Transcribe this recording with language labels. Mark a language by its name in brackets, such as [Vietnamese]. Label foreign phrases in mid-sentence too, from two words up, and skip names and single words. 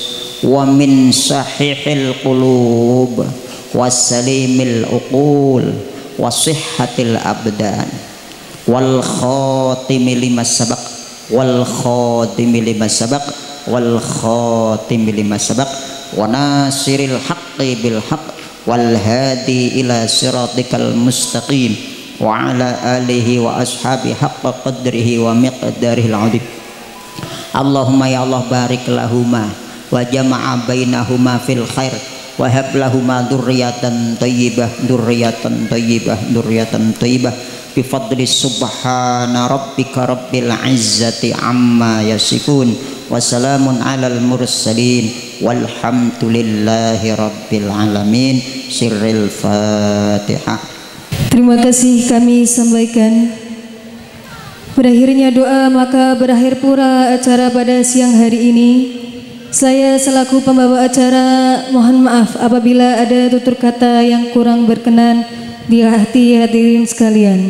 [Arabic] ومن صحيح القلوب والسليم العقول وصحة الأبدان والخاتم لما سبق والخاتم لما سبق والخاتم لما سبق وناصر الحق بالحق والهادي إلى صراطك المستقيم وعلى آله وأصحابه حق قدره ومقداره العظيم. اللهم يا الله بارك لهما واجمع بينهما في الخير وهب لهما ذرية طيبة ذرية طيبة ذرية طيبة بفضل سبحان ربك رب العزة عما يصفون وسلام على المرسلين والحمد لله رب العالمين. سر الفاتحة. [Indonesian] Terima kasih kami sampaikan. Berakhirnya doa maka berakhir pula acara pada siang hari ini. Saya selaku pembawa acara mohon maaf apabila ada tutur kata yang kurang berkenan di hati hadirin sekalian.